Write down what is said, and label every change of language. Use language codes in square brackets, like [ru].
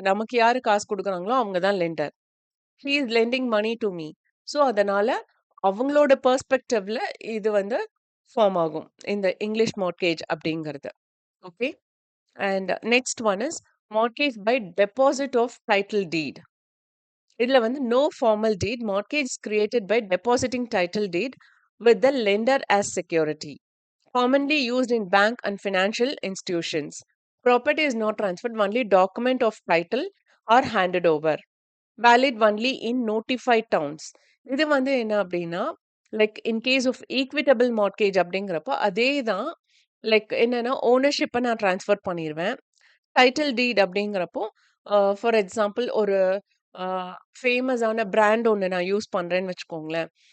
[ta] நமக்கு யாரு காசு குடுக்குறாங்களோ அவங்க தான் lender. [en] He is lending money to me. [ta] So அதனால அவங்களோட பெர்ஸ்பெக்டிவ்ல இது வந்து ஃபார்ம் ஆகும். இந்த இங்கிலீஷ் மார்ட்கேஜ் அப்படிங்கிறது. [en] Okay. And next one is mortgage by deposit of title deed. [ta] இதுல வந்து [en] no formal deed. Mortgage is created by depositing title deed with the lender as security. Commonly used in bank and financial institutions. Property is not transferred. Only document of title are handed over. Valid only in notified towns. [ta] இது வந்து என்ன அப்படின்னா, [en] like in case of equitable mortgage [ta] அப்படிங்கிறப்போ அதே தான். Like என்னன்னா ஓனர்ஷிப்பை நான் transfer பண்ணிருவேன். டைட்டில் டீட் அப்படிங்கிறப்போ ஃபார் எக்ஸாம்பிள் ஒரு ஃபேமஸான பிராண்ட் ஒண்ணு நான் யூஸ் பண்றேன்னு வச்சுக்கோங்களேன்.